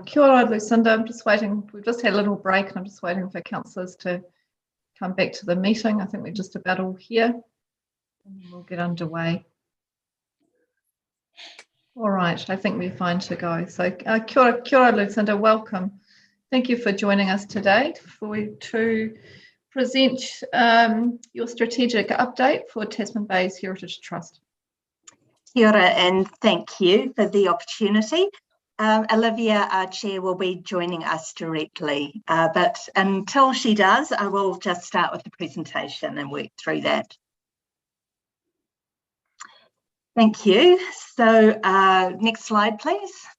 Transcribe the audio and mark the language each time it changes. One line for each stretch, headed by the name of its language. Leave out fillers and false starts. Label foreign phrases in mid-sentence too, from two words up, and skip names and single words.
Māori: Kia ora,
English: Lucinda. I'm just waiting. We've just had a little break and I'm just waiting for councillors to come back to the meeting. I think we're just about all here and we'll get underway. All right, I think we're fine to go.
Māori: So kia ora,
English: Lucinda, welcome. Thank you for joining us today to present your strategic update for Tasman Bay's Heritage Trust.
Māori: Kia ora
English: and thank you for the opportunity. Olivia, our chair, will be joining us directly, but until she does, I will just start with the presentation and work through that. Thank you. So next slide, please.